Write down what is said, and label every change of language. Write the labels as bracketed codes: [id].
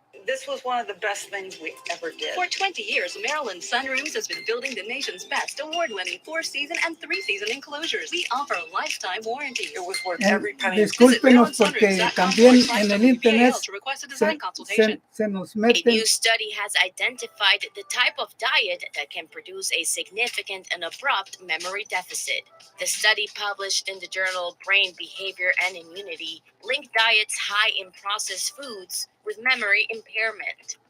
[en] This was one of the best things we ever did. For 20 years, Maryland Sunrooms has been building the nation's best award-winning 4-season and 3-season enclosures. We offer a lifetime warranty. It was worth every penny. [es] Discúlpenos porque también en el internet se nos meten. [en] A new study has identified the type of diet that can produce a significant and abrupt memory deficit. The study, published in the journal Brain Behavior and Immunity, linked diets high in processed foods with memory impairment.